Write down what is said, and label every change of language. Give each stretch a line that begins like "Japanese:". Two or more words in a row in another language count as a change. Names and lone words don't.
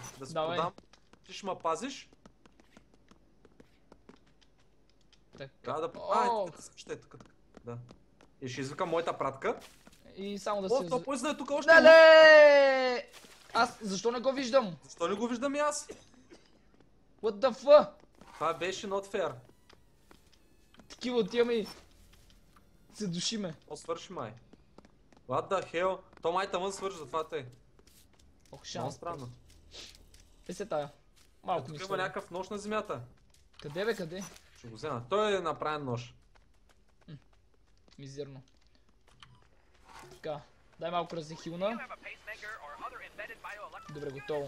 Bulgarian: Да се продам. Ти ще ме пазиш. Трябва да... Ще е тук. Да. И ще извикам моята пратка. И само да се... То поезда е тук още. Леле! Аз защо не го виждам? Защо не го виждам и аз?
English: What the fuck?
Bulgarian: Това беше
English: not fair.
Bulgarian: Такива отиваме и... се душиме. Свърши май.
English: What the hell?
Bulgarian: То май тъмън свърши, затова тъй. Ох, шанс. Странно. Се тая. Малко ми тук има някакъв нож на земята. Къде бе, къде? Ще го взема. Той е направен нож. Мизерно. Така. Дай малко да се хилна. Добре, готово.